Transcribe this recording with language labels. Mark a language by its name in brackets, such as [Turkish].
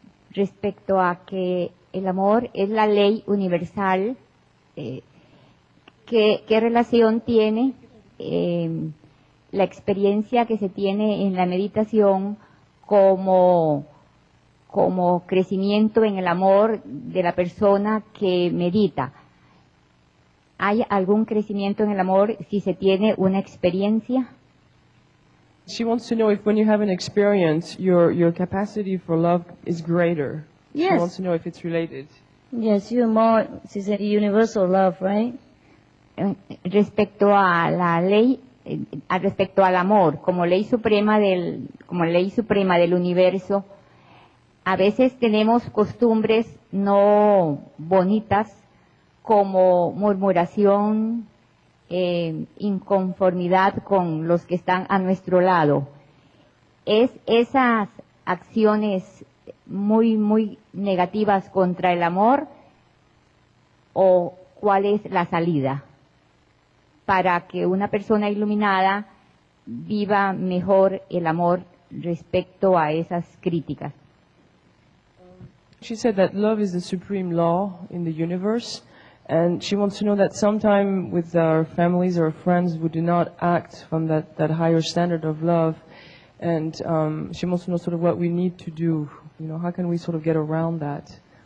[Spanish] Respecto a que el amor es la ley universal, ¿qué relación tiene la experiencia que se tiene en la meditación como crecimiento en el amor de la persona que medita? ¿Hay algún crecimiento en el amor si se tiene una experiencia? [English] She wants to know if when you have an experience, your capacity for love is greater. Yes. She wants to know if it's related. Yes, you're more, she's a universal love, right? [Spanish] Respecto a la ley, respecto al amor, como ley suprema del universo, a veces tenemos costumbres no bonitas, como murmuración, inconformidad con los que están a nuestro lado. ¿Es esas acciones muy negativas contra el amor o cuál es la salida para que una persona iluminada viva mejor el amor respecto a esas críticas? [English] She said that love is the supreme law in the universe. And she wants to know that sometime with our families or friends we do not act from that higher standard of love. And she wants to know sort of what we need to do. You know, how can we sort of get around that?